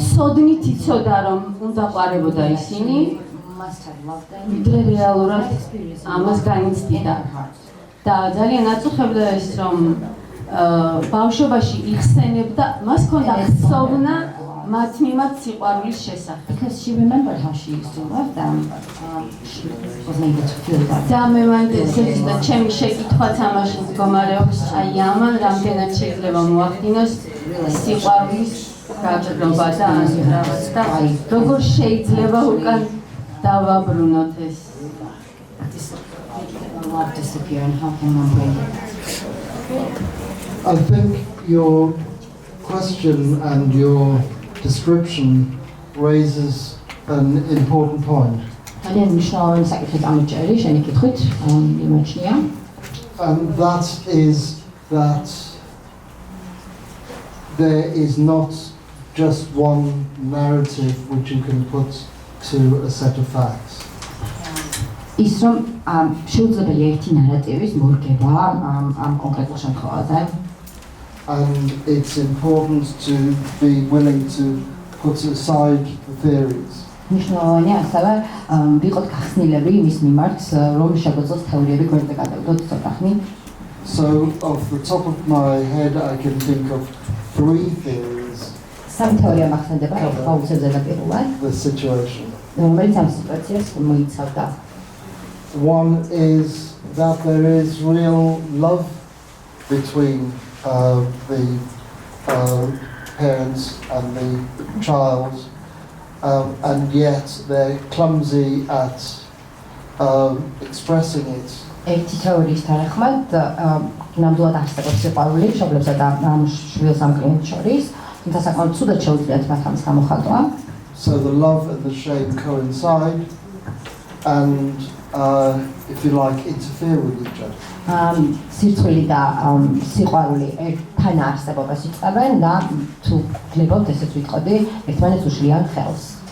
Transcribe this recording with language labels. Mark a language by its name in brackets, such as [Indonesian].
[Georgian] სოდნით იცოდა რომ უნდა ყვარებოდა ისინი, [English] must have loved them. [Georgian] ვიდრე რეალურად ამას განიცდიდა. და ძალიან აწუხებდა ეს რომ ბავშვობაში იხსენებდა, მას ჰქონდა ხსოვნა მათ მიმართ სიყვარულის შესახებ. [English] Because she remembered how she used to love them, but she wasn't able to feel that. [Georgian] და მე მანდ ესეც და ჩემი შეკითხვაც ამაში მდგომარეობს, აი ამან რამდენად შეიძლება მოახდინოს სიყვარულის გაჭრობა და რაღაც და როგორ შეიძლება უკან დავაბრუნოთ ეს. [English] Love disappear and how can one bring it? I think your question and your description raises an important point. [Georgian] ძალიან მნიშვნელოვანი საკითხი გამოიჭერი შენი კითხვით, იმაჩნია. [English] And that is that there is not just one narrative which you can put to a set of facts. [Georgian] ის რომ შეუძლებელი ერთი ნარატივის მორგება ამ კონკრეტულ შემთხვევაზე. [English] And it's important to be willing to put aside the theories. [Georgian] მნიშვნელოვანია ასევე ვიყოთ გახსნილები იმის მიმართ, რომ შეგვეძლოს თეორიები გვერდზე გადავიდოთ ცოტა ხნი. [English] So off the top of my head I can think of 3 theories. [Georgian] სამი თეორია მახსენდება, რომ გაუცებ ზედაპირულად, [English] The situation. [Georgian] რომელიც ამ სიტუაციას მოიცავდა. [English] One is that there is real love between the parents and the child, and yet they're clumsy at expressing it. [Georgian] ერთი თეორიის თანახმად, ნამდვილად არსებობს სიყვარული მშობლებსა და ამ შვილს ამ კლიენტს შორის, თუმცა საკმაოდ ცუდად შეუძლიათ მათ ამის გამოხატვა. [English] So the love and the shame coincide and if you like interfere with each other. [Georgian] სირცხვილი და სიყვარული ერთთან არსებობას იწევენ და თუ გლებავთ ესეც ვიტყოდი, ერთმანეთს უშლიან ხელს.